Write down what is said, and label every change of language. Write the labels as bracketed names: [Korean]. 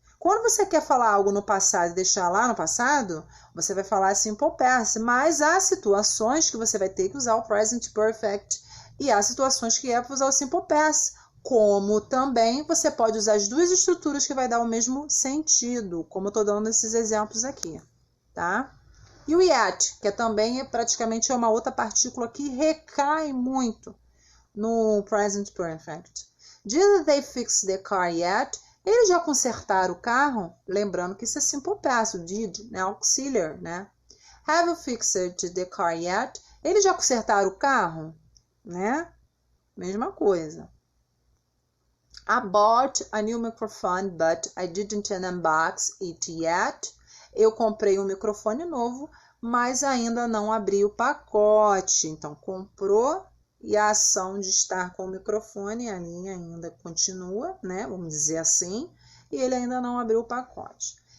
[Portuguese] Quando você quer falar algo no passado e deixar lá no passado, você vai falar simple past, mas há situações que você vai ter que usar o present perfect e há situações que é para usar o simple past, como também você pode usar as duas estruturas que vai dar o mesmo sentido, como eu estou dando esses exemplos aqui, tá? E o yet, que também praticamente uma outra partícula que recai muito no present perfect. [English] Did they fix the car yet? [Portuguese] Eles já consertaram o carro? Lembrando que isso é simple past, o did, né? Auxiliar, né? [English] Have you fixed the car yet? [Portuguese] Eles já consertaram o carro? Né? Mesma coisa. [English] I bought a new microphone, but I didn't unbox it yet. [Portuguese] Eu comprei um microfone novo, mas ainda não abri o pacote. Então, comprou e a ação de estar com o microfone, a linha ainda continua, né? Vamos dizer assim, e ele ainda não abriu o pacote.